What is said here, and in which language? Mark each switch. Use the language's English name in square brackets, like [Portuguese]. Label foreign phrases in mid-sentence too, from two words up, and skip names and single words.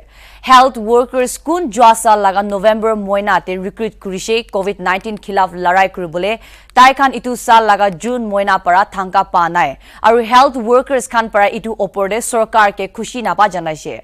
[English] Health workers [Naga Pidgin] kun jwasa laga November moina te recruit kurise COVID-19 khilaf larai kuribole tai khan itu sal laga June moina para thangka pa nai aru [English] health workers [Naga Pidgin] khan para itu opor de sarkar ke khushi na pa janaise.